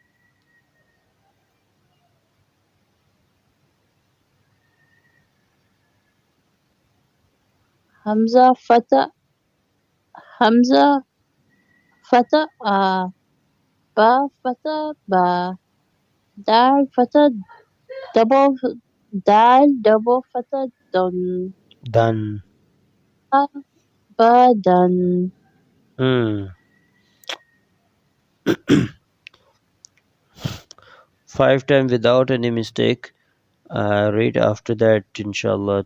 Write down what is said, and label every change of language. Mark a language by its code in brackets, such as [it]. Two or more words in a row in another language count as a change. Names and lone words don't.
[ar] همزة فتحة أ، باء فتحة با, Dal fatha double fatha Dun, [en] Done. [ar] Abadan. [en] 5 times without any mistake. Read after that, inshallah.